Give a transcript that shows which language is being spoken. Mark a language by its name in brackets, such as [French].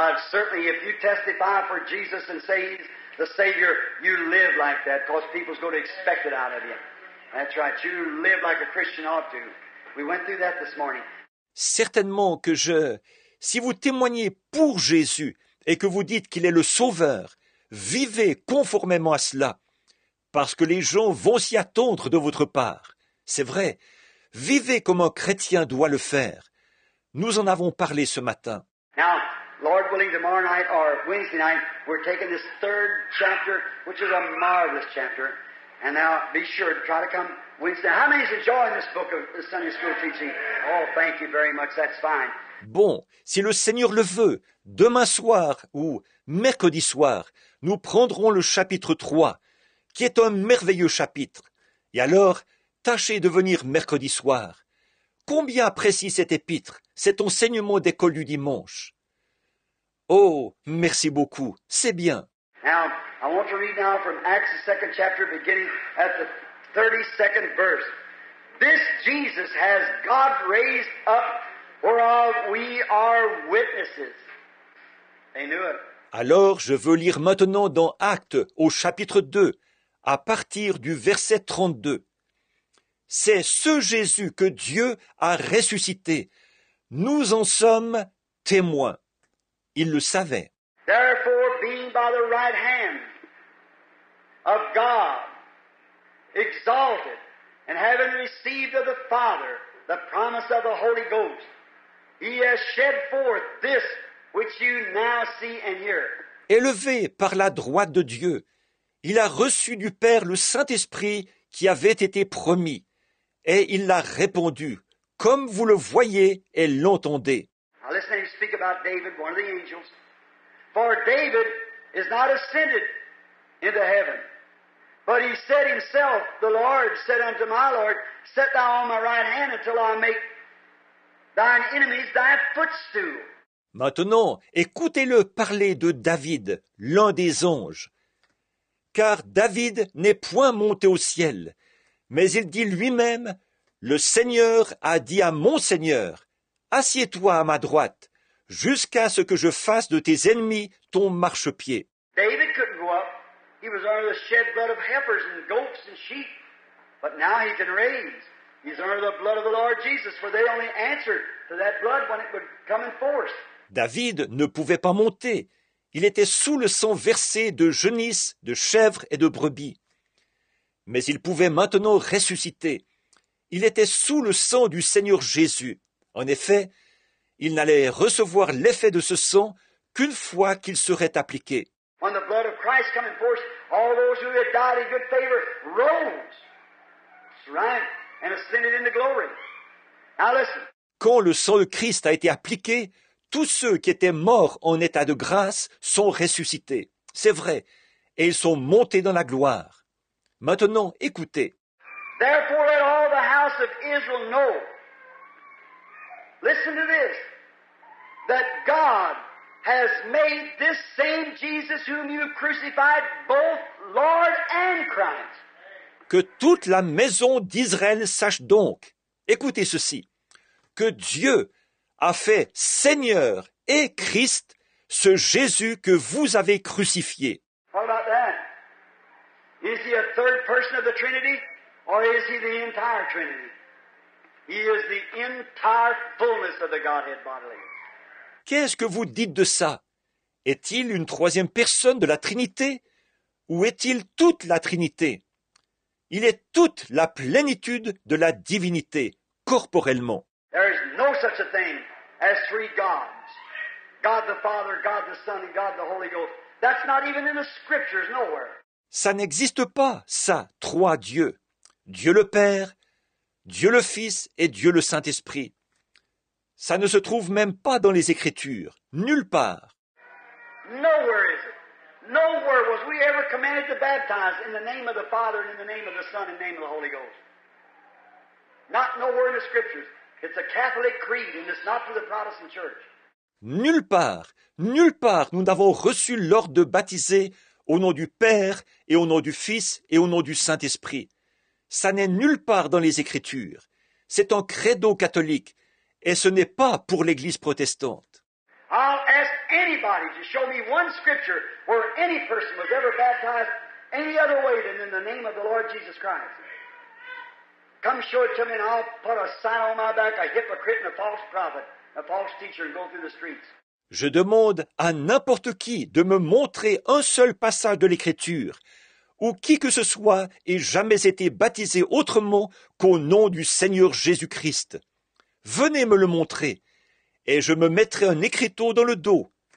[English] Certainly, if you testify for Jesus and say He's the Savior, you live like that, because people's going to expect it out of you. That's right. You live like a Christian ought to. We went through that this morning. [French] Certainement que si vous témoignez pour Jésus et que vous dites qu'il est le Sauveur, vivez conformément à cela, parce que les gens vont s'y attendre de votre part. C'est vrai, vivez comme un chrétien doit le faire. Nous en avons parlé ce matin. [English] Now, Lord willing, tomorrow night or Wednesday night, we're taking this third chapter, which is a marvelous chapter. And now, be sure to try to come Wednesday. How many is enjoying this book of the Sunday school teaching? Oh, thank you very much. That's fine. [French] Bon, si le Seigneur le veut, demain soir ou mercredi soir, nous prendrons le chapitre 3, qui est un merveilleux chapitre. Et alors, tâchez de venir mercredi soir. Combien apprécie cet épître, cet enseignement d'école du dimanche? Oh, merci beaucoup, c'est bien. [English] Now, I want to read now from Acts, the 2nd chapter, beginning at the 32nd verse. This Jesus has God raised up, whereof we are witnesses. They knew it. [French] Alors, je veux lire maintenant dans Actes, au chapitre 2, à partir du verset 32. C'est ce Jésus que Dieu a ressuscité. Nous en sommes témoins. Il le savait. [English] Therefore, being by the right hand of God, exalted, and having received of the Father the promise of the Holy Ghost, He has shed forth this which you now see and hear. [French] Élevé par la droite de Dieu, il a reçu du Père le Saint-Esprit qui avait été promis, et il l'a répandu, comme vous le voyez et l'entendez. [English] Now listen to him speak about David, one of the angels. For David is not ascended into heaven, but he said himself, the Lord said unto my Lord, Set thou on my right hand until I make thine enemies thy footstool. [French] Maintenant, écoutez-le parler de David, l'un des anges. Car David n'est point monté au ciel, mais il dit lui-même, le Seigneur a dit à mon Seigneur, assieds-toi à ma droite, jusqu'à ce que je fasse de tes ennemis ton marchepied. [English] David couldn't go up. He was under the shed blood of heifers and goats and sheep. But now he can raise. He's under the blood of the Lord Jesus, for they only answered to that blood when it would come in force. [French] David ne pouvait pas monter. Il était sous le sang versé de genisses, de chèvres et de brebis. Mais il pouvait maintenant ressusciter. Il était sous le sang du Seigneur Jésus. En effet, il n'allait recevoir l'effet de ce sang qu'une fois qu'il serait appliqué. [English] When the blood of Christ come in force, all those who had died in good favor rose. That's right. And ascended into glory. Now listen. [French] Quand le sang de Christ a été appliqué, tous ceux qui étaient morts en état de grâce sont ressuscités. C'est vrai. Et ils sont montés dans la gloire. Maintenant, écoutez. [English] Therefore let all the house of Israel know. Listen to this. That God has made this same Jesus whom you crucified both Lord and Christ. [French] Que toute la maison d'Israël sache donc, écoutez ceci, que Dieu a fait Seigneur et Christ ce Jésus que vous avez crucifié. [English] What about that? Is he a third person of the Trinity, or is he the entire Trinity? He is the entire fullness of the Godhead bodily. [French] Qu'est-ce que vous dites de ça? Est-il une troisième personne de la Trinité? Ou est-il toute la Trinité? Il est toute la plénitude de la divinité, corporellement. [English] There is no such a thing as three gods. God the Father, God the Son, and God the Holy Ghost. That's not even in the Scriptures nowhere. [French] Ça n'existe pas, ça, trois dieux. Dieu le Père, Dieu le Fils et Dieu le Saint-Esprit. Ça ne se trouve même pas dans les Écritures, nulle part. [English] Nowhere is it. Nowhere was we ever commanded to baptize in the name of the Father, and in the name of the Son, and in the name of the Holy Ghost. Not nowhere in the Scriptures. It's a Catholic creed, and it's not for the Protestant Church. [French] Nulle part, nous n'avons reçu l'ordre de baptiser au nom du Père et au nom du Fils et au nom du Saint-Esprit. Ça n'est nulle part dans les Écritures. C'est un credo catholique et ce n'est pas pour l'Église protestante. [English] I'll ask anybody to show me one scripture where any person was ever baptized any other way than in the name of the Lord Jesus Christ. Come show it to me and I'll put a sign on my back, a hypocrite and a false prophet, a false teacher, and go through the streets. [French] Je demande à n'importe qui de me montrer un seul passage de l'Écriture où qui que ce soit ait jamais été baptisé autrement qu'au nom du Seigneur Jésus-Christ. Venez me le montrer, et je me mettrai un écriteau dans le dos.